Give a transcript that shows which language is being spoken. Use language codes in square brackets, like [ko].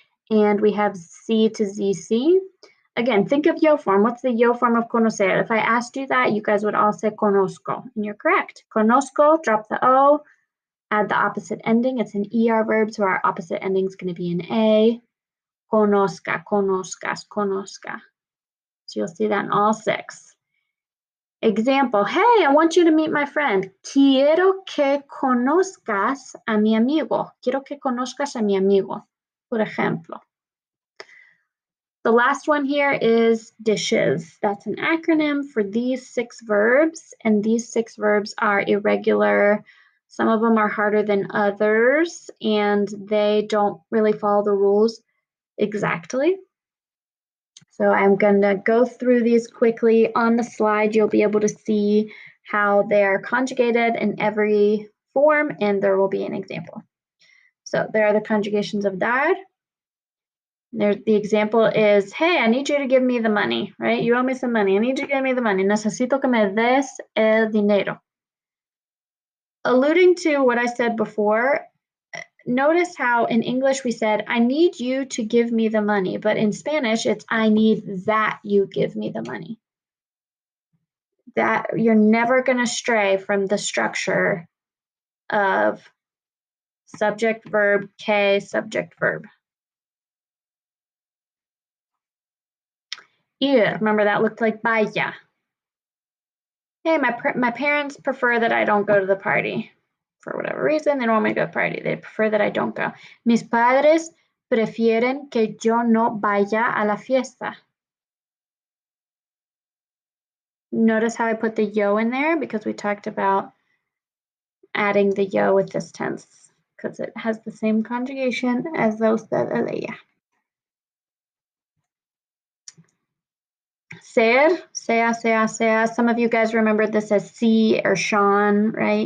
[en] And we have C to ZC. Again, think of yo form. What's the yo form of conocer? If I asked you that, you guys would all say conozco. And you're correct. Conozco, drop the O, add the opposite ending. It's an ER verb, so our opposite ending is going to be an A. [es] Conozca, conozcas, conozca. [en] So you'll see that in all 6. Example, hey, I want you to meet my friend. [es] Quiero que conozcas a mi amigo. Quiero que conozcas a mi amigo, por ejemplo. [en] The last one here is dishes. That's an acronym for these 6 verbs, and these 6 verbs are irregular. Some of them are harder than others, and they don't really follow the rules exactly. So I'm going to go through these quickly. On the slide, you'll be able to see how they're conjugated in every form, and there will be an example. So there are the conjugations of dar, The example is, hey, I need you to give me the money, right? You owe me some money. I need you to give me the money. [es] Necesito que me des el dinero. [en] Alluding to what I said before, notice how in English we said, I need you to give me the money, but in Spanish it's, I need that you give me the money. That you're never going to stray from the structure of subject, verb, que, subject, verb. Ir, remember that looked like vaya. Hey, my parents prefer that I don't go to the party. For whatever reason, they don't want me to go to the party. They prefer that I don't go. [es] Mis padres prefieren que yo no vaya a la fiesta. [en] Notice how I put the yo in there because we talked about adding the yo with this tense because it has the same conjugation as the usted, el, ella. Ser, sea. Some of you guys remembered this as see or Sean, right?